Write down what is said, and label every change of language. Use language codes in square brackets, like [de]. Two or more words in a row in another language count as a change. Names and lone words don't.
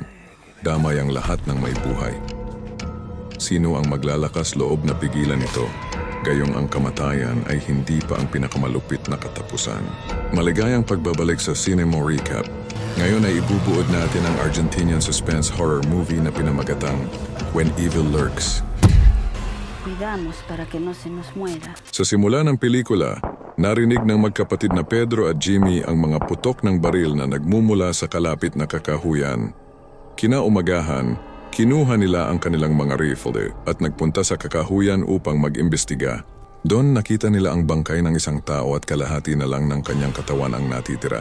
[tl] Damay ang lahat ng may buhay. Sino ang maglalakas loob na pigilan ito? Gayong ang kamatayan ay hindi pa ang pinakamalupit na katapusan. Maligayang pagbabalik sa Cinema Recap. Ngayon ay ibubuod natin ang Argentinian [en] suspense horror movie [tl] na pinamagatang When Evil Lurks. [es] Cuidamos para que no se nos muera. [tl] Sa simula ng pelikula, narinig ng magkapatid na Pedro at Jimmy ang mga putok ng baril na nagmumula sa kalapit na kakahuyan. Kinaumagahan, kinuha nila ang kanilang mga rifle at nagpunta sa kakahuyan upang mag-imbestiga. Doon nakita nila ang bangkay ng isang tao at kalahati na lang ng kanyang katawan ang natitira.